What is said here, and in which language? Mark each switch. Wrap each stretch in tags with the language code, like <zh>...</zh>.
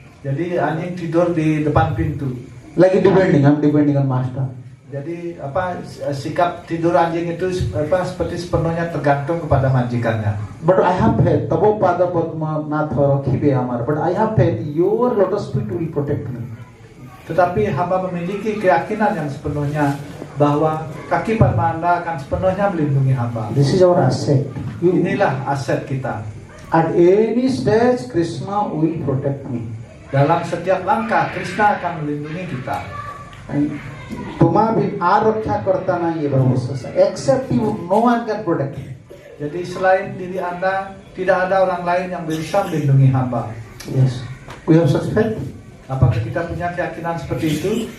<id>Jadi anjing tidur di depan pintu.</id> <en>Like I'm depending on master.</en> <id>Jadi sikap tidur anjing itu seperti sepenuhnya tergantung kepada majikannya.</id> <en>But I have faith.</en> <bn>Tabo pada padma natha rakhibe amar.</bn> <en>But I have faith. Your lotus feet will protect me.</en> <id>Tetapi hamba memiliki keyakinan yang sepenuhnya bahwa kaki padma Anda akan sepenuhnya melindungi hamba.</id> <en>This is our asset.</en> <id>Inilah aset kita.</id> <en>At any stage, Krishna will protect me.</en> <id>Dalam setiap langkah, Krishna akan melindungi kita.</id> <hi>Tuma bhi araksha karta nahi hai bhavasya.</hi> <en>Except you, no one can protect you.</en> <id>Jadi selain diri Anda, tidak ada orang lain yang bisa melindungi hamba.</id> <en>Yes. We have such faith?</en> <id>Apakah kita punya keyakinan seperti itu?</id>